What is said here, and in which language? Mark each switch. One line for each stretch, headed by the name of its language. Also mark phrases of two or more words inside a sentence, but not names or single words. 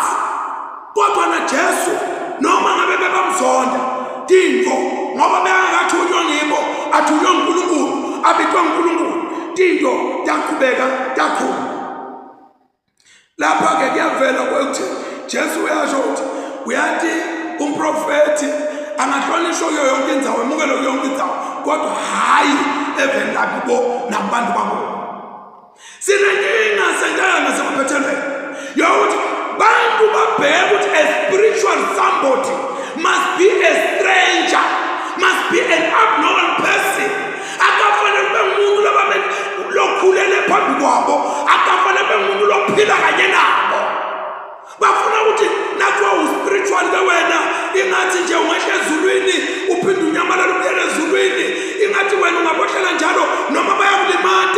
Swati: Kodwa na Jesu noma ngabe bebamzonda tinto ngoba bengakathunywa ngibo athunywa uNkulunkulu abitwa uNkulunkulu tinto yaqhubeka yakhula. Lapha ke kuyavela ukuthi Jesu uyasho ukuthi uyathi umprofeti angahlonishwa kuyo yonke indzawo emukelo kuyo yonke indzawo kodwa hayi evela kubo nabantu babo. Sinenkinga sendayo nasemaphethelweni yokuthi bantu babheka ukuthi
English: a spiritual somebody must be a stranger, must be an abnormal person.
Swati: Akafanele ube umuntu lokhulele phambi kwabo, akafanele ube umuntu lophila kanye nabo. Bafuna ukuthi nathiwa uspiritual ke wena ingathi nje ungehla ezulwini uphinde unyamalala ubuyele ezulwini. Ingathi wena ungabohlela njalo noma bayakulimata.